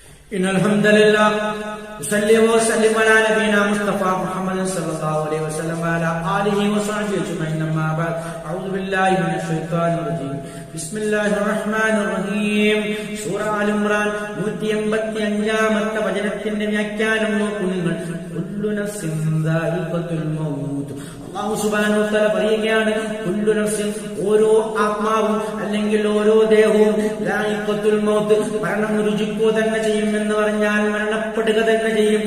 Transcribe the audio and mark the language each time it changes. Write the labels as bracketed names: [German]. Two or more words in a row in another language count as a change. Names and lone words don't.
[Arabic] إن الحمد لله نصلي وسلم على نبينا مصطفى محمد صلى الله عليه وسلم وعلى آله وصحبه أجمعين أما بعد أعوذ بالله من الشيطان الرجيم بسم الله الرحمن الرحيم [Malayalam] സൂറ ആൽ ഇംറാൻ 185ാമത്തെ വചനത്തിന്റെ വ്യാഖ്യാനം നോക്കൂ നിങ്ങൾ. [Arabic] كل نفس ذائقة الموت. الله سبحانه وتعالى [Malayalam] പറയുകയാണ്, [Arabic] كل نفس, [Malayalam] ഓരോ ആത്മാവും അല്ലെങ്കിൽ ഓരോ ദേഹവും [Arabic] ذائقة الموت, [Malayalam] മരണം രുചിക്കുക തന്നെ ചെയ്യും എന്ന് പറഞ്ഞാൽ മരണപ്പെടുക തന്നെ ചെയ്യും.